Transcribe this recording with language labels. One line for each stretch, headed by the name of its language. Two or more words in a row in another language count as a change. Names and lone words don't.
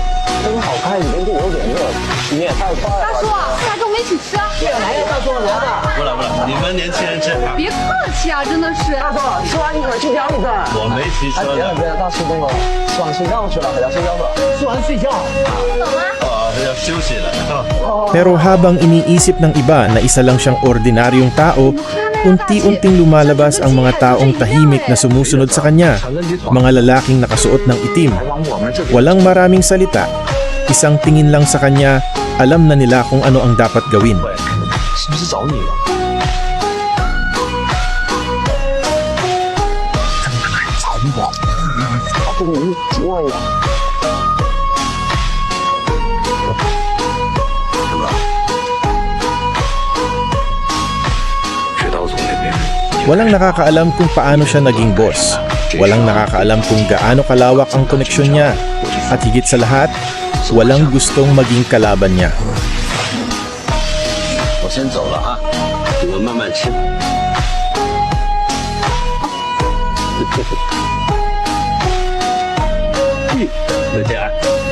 Chinese: 真好看，已经有点热了，你也太快了。大叔，下跟我们一起吃啊！来呀，大叔来了。不了不了，你们年轻人吃啊，别客气啊，真的是。大叔，吃完一会儿去家里边。我没骑车的，别了，大叔那个吃完睡觉去了，回家睡觉吧。吃完睡觉。要休息了。
Filipino: Pero habang iniisip ng iba na isa lang siyang ordinaryong tao, unti-unting lumalabas ang mga taong tahimik na sumusunod sa kanya. Mga lalaking nakasuot ng itim. Walang maraming salita. Isang tingin lang sa kanya, alam na nila kung ano ang dapat gawin.
Chinese: 是不是找你了？找我？不能我呀。
Filipino: Walang nakakaalam kung paano siya naging boss. Walang nakakaalam kung gaano kalawak ang koneksyon niya. At higit sa lahat, walang gustong maging kalaban niya.
Chinese: 我先走了啊，你们慢慢吃。再见。